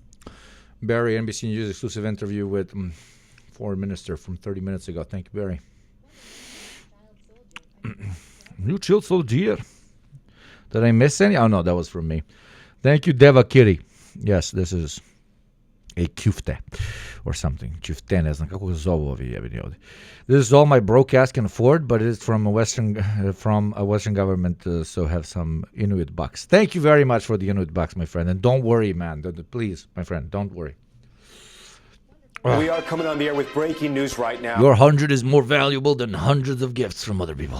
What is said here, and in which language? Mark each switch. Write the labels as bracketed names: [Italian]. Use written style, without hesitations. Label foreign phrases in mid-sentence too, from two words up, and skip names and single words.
[English] Barry, NBC News exclusive interview with Foreign Minister from 30 minutes ago. Thank you, Barry. New child soldier. Did I miss any? Oh, no, that was from me. Thank you, Deva Kiri. Yes, this is a kufte or something. [Croatian] Kufte, ne znam kako ga zovu ovi jebeni ovdje. [English] This is all my broadcast can afford, but it is from a Western government, so have some Inuit bucks. Thank you very much for the Inuit bucks, my friend. And don't worry, man. Please, my friend, don't worry. We are coming on the air with breaking news right now. Your 100 is more valuable than hundreds of gifts from other people.